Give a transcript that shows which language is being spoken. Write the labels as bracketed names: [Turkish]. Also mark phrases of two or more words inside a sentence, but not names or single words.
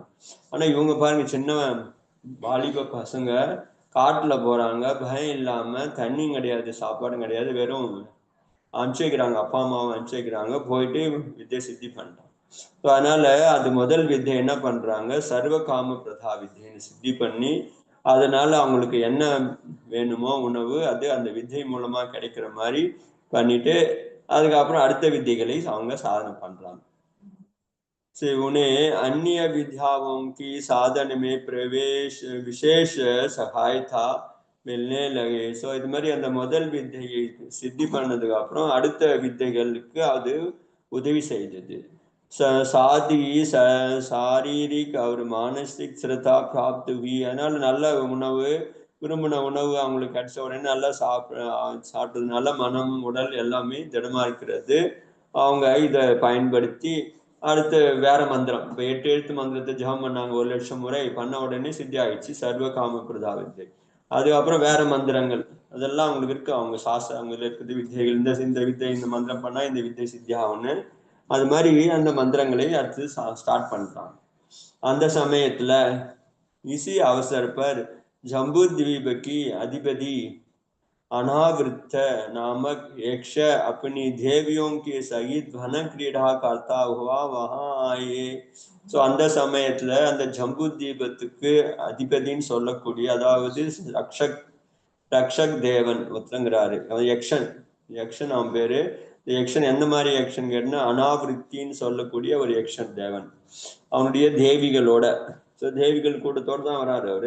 [Tamil] ஆனா இவங்க பாருங்க, சின்ன வாலிப பசங்க காட்டுல போறாங்க, பயம் இல்லாம, தண்ணியும் கிடையாது, சாப்பாடும் கிடையாது, வெறும் அனுப்பிச்சு வைக்கிறாங்க, அப்பா அம்மாவை அனுப்பிச்சு வைக்கிறாங்க, போயிட்டு வித்தியை சித்தி பண்றாங்க. அதனால அது முதல் வித்தை என்ன பண்றாங்க, சர்வ காம பிரதா வித்தியன்னு சித்தி பண்ணி, அதனால அவங்களுக்கு என்ன வேணுமோ உணவு அது அந்த வித்தை மூலமா கிடைக்கிற மாதிரி பண்ணிட்டு அதுக்கப்புறம் அடுத்த வித்தைகளை அவங்க சாதனை பண்றாங்க. [Hindi] से उन्हें अन्य विद्याओं की साधन में प्रवेश विशेष सहायता मिलने लगे. [Tamil] ஸோ இது மாதிரி அந்த முதல் வித்தையை சித்தி பண்ணதுக்கு அப்புறம் அடுத்த வித்தைகளுக்கு அது உதவி செய்தது. [Hindi] साथ ही शारीरिक और मानसिक स्थिरता प्राप्त हुई. [Tamil] அதனால நல்ல உணவு, விரும்பின உணவு அவங்களுக்கு கிடைச்ச உடனே நல்லா சாப்பிட்டதுனால மனம் உடல் எல்லாமே திடமா இருக்கிறது. அவங்க இதை பயன்படுத்தி அடுத்து வேற மந்திரம், இப்போ 8 எழுத்து மந்திரத்தை ஜபம் பண்ணாங்க 1,00,000 முறை, பண்ண உடனே சித்தி ஆயிடுச்சு சர்வ காம பிரதா வித்தை. அதுக்கப்புறம் வேற மந்திரங்கள் அதெல்லாம் அவங்களுக்கு இருக்கு, அவங்க சாஸ்திரங்கள் இருக்குது, வித்தைகள், இந்த வித்தை இந்த மந்திரம் பண்ணா இந்த வித்தை சித்தி ஆகும்னு, அது மாதிரி அந்த மந்திரங்களை அடுத்து ஸ்டார்ட் பண்றாங்க. அந்த சமயத்துல [Hindi] इसी अवसर पर जम्बू द्वीप की अधिपति अनावृत नामक यक्ष अपनी देवियों के सहित वन क्रीड़ा करता हुआ वहां आए. [Tamil] ஸோ அந்த சமயத்துல அந்த ஜம்பு தீபத்துக்கு அதிபதின்னு சொல்லக்கூடிய, அதாவது ரக்ஷக் தேவன் ஒருத்தங்கிறாரு, யக்ஷன் அவன் பேரு. யக்ஷன் எந்த மாதிரி யக்ஷன் கேட்டா அனாவிருத்தின்னு சொல்லக்கூடிய ஒரு யக்ஷன் தேவன், அவனுடைய தேவிகளோட, ஸோ தேவிகள் கூட்டத்தோடு தான் வராரு அவரு.